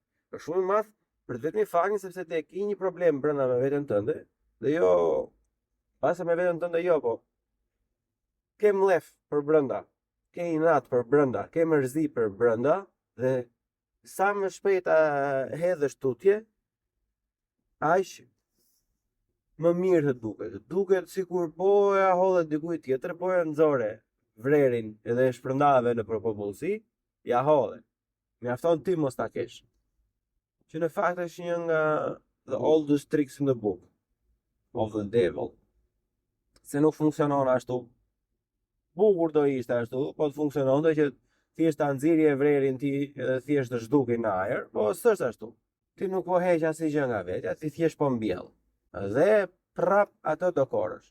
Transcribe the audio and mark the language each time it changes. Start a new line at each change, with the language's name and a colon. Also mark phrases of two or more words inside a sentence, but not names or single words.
Albanian: Është shumë i madh për vetëm faktin sepse ti ke një problem brenda me veten tënde dhe jo pas me veten tënde jo, po ke mlef për brenda, ke inat për brenda, ke mërzi për brenda dhe sa më shpejt hedhësh tutje, aq më mirë të duket. Duket sikur po ja hodhe dikujt tjetër, po ja nxore vrerin edhe e shpërndave në popullsi, ja hodhe. Mjafton ti mos ta kesh. Që në fakt është një nga
English: the oldest tricks in the book of the devil.
Albanian: Se nuk funksionon ashtu. Bukur do ishte ashtu, po të funksiononte që thjesht ta nxirje vrerin ti edhe thjesht të zhdukej në ajër, po s'është ashtu. Ti nuk po heq asgjë nga vetja, ti thjesht po mbjell. Dhe prap atë do korrësh.